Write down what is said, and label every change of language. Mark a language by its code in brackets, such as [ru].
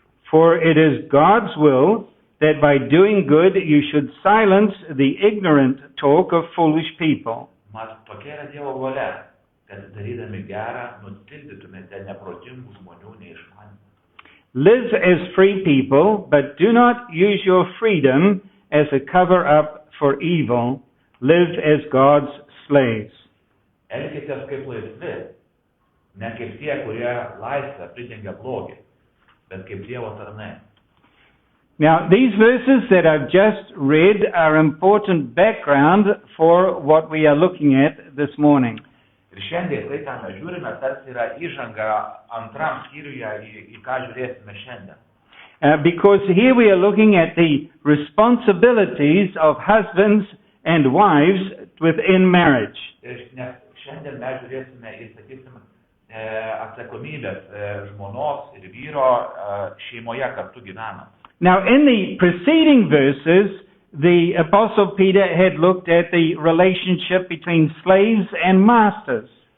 [en] For it is God's will that by doing good you should silence the ignorant talk of foolish people. [lt] Mat tokia yra Dievo valia, kad darydami gerą nutildytumėte neprotingų žmonių neišmanymą. [en] Live as free people, but do not use your freedom as a cover-up for evil. Live as God's slaves. [lt] Elkitės kaip laisvi, ne kaip tie, kurie laisvę pridengia blogį, bet kaip Dievo tarnai. [en] Now, these verses that I've just read are important background for what we are looking at this morning. [lt] Ir šiandien tai, ką mes žiūrime, tarsi yra įžanga antram skyriuje, į ką žiūrėsime šiandien. [en] Because here we are looking at the responsibilities of husbands and wives within marriage. [lt] Nes šiandien mes žiūrėsime į, sakysim, atsakomybės žmonos ir vyro šeimoje kartu gyvenant. [en] Now, in the preceding verses, the Apostle Peter had looked at the relationship between slaves and masters.